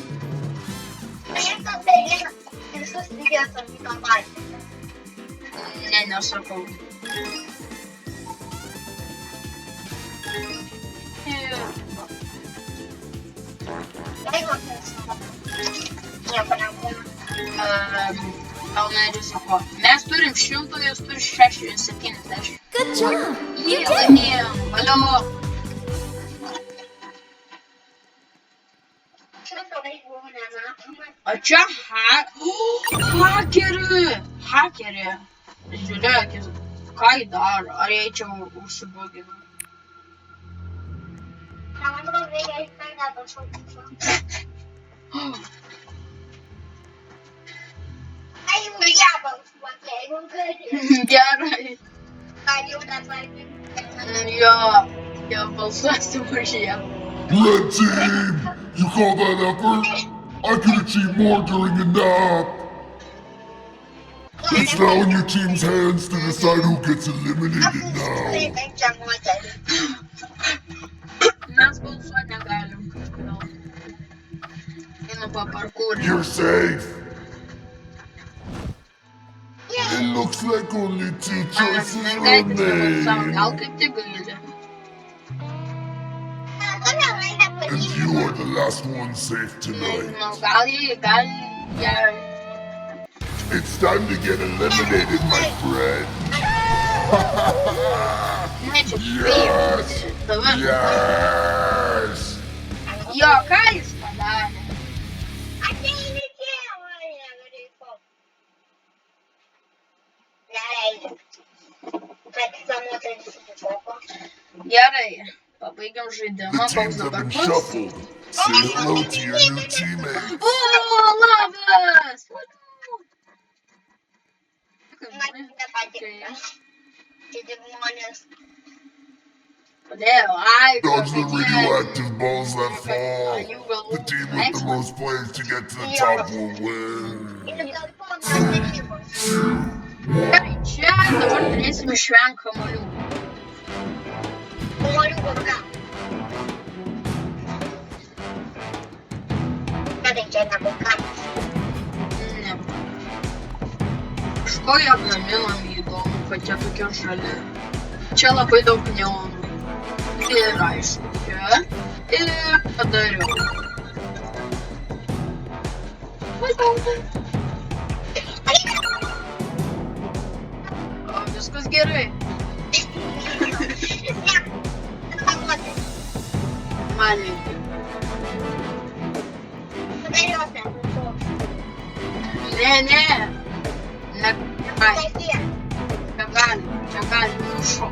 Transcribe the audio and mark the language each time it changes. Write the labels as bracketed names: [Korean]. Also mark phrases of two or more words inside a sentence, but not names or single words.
[Lithuanian] Ne, nesakau. Gal neriziko. Mes turim 100, jūs turi 70. [English] Good job. You did. [Lithuanian] Laimėjom, valio. O čia hakerį. Žiūrėk, ką jį daro. Ar jai čia užsibugino? Gerai. Jo, balsuosiu už ją. [English] Red team! You call that effort? I can achieve more during a nap. It's now in your team's hands to decide who gets eliminated now. [Lithuanian] Mes balsuoti negalim kažkodėl. Einu paparkūrį. [English] You're safe. It looks like only 2 choices remain. [Lithuanian] Gal kaip tik gali. [English] And you are the last one safe tonight. [Lithuanian] Nežinau, gal [English] It's time to get eliminated, my friend. [Lithuanian] Ne, čia [English] Yes! [Lithuanian] Dabar. [English] Yes! [Lithuanian] Jo, ką jis padarė? Gerai, pabaigiam žaidimą, [English] The [Lithuanian] koks [English] teams have [Lithuanian] dabar [English] been [Lithuanian] bus. [English] shuffled. Say hello to your new teammate. [Lithuanian] O, labas! Kodėl? Ai, [English] Dodge the [Lithuanian] kodėl? [English] radioactive balls that fall. You will The team with the most players to get to the top will win. [Lithuanian] Gerai, čia dabar turėsim išvengti kamuolių. Ne. Iš ko jie gaminami įdomu, kad jie tokie žali. Čia labai daug neonų. Ir aišku, čia. Ir padariau. O, viskas gerai. [Ukrainian] Маленький. Не. Чекай. Ну що?